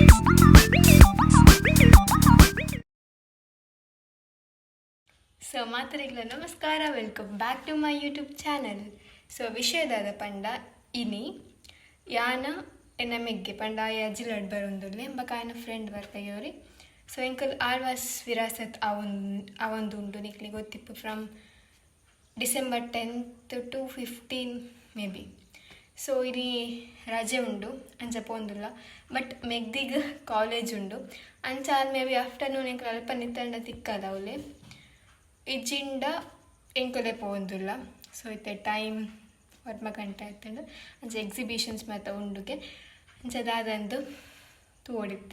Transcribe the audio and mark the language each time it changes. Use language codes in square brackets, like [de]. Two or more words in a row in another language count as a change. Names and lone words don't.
[en] ಸೊ [tcy] ಮಾತರಿಗಳ ನಮಸ್ಕಾರ, [en] welcome back to my YouTube channel. [tcy] ಸೊ ವಿಷಯದಾದ ಪಂಡ ಇನಿ ಯಾನ ಎನಮೆಗ್ಗೆ ಪಂಡ ಅಜ್ಜಿಲಡ್ ಬರೊಂದುಲ್ಲೆ ಎಂಬ ಕಾಯನ ಫ್ರೆಂಡ್ ಬರ್ತಾಗ್ಯವ್ರಿ. ಸೊ ಎಂಕಲ್ ಆಳ್ವಾಸ್ ವಿರಾಸತ್ ಅವೊಂದು ಉಂಡು ನಿಕ್ಲಿ ಗೊತ್ತಿಪ್ಪು [en] from December 10th to 15 maybe. [tcy] ಸೊ ಇಲ್ಲಿ ರಜೆ ಉಂಡು ಅಂಚ ಪೋಂದುಲ್ಲ, ಬಟ್ ಮೆಗ್ದಿಗ್ ಕಾಲೇಜ್ ಉಂಡು ಅಂಚ [en] maybe afternoon [tcy] ಎಂಕಲ್ ಅಲ್ಪ ನಿತ್ತಂಡ ತಿಕ್ಕದವಲೆ ಇಜ್ಜಿಂಡ ಎಂಕಲೆ ಪೋಂದುಲ್ಲ. ಸೊ ಇತ್ತೆ ಟೈಮ್ 1 ಗಂಟೆ ಆಯ್ತಂಡು ಅಂಚೆ ಎಕ್ಸಿಬಿಷನ್ಸ್ ಮತ್ತು ಉಂಡುಗೆ ಅಂಚದಾದಂದು ತೋಡಿತ್ತೆ.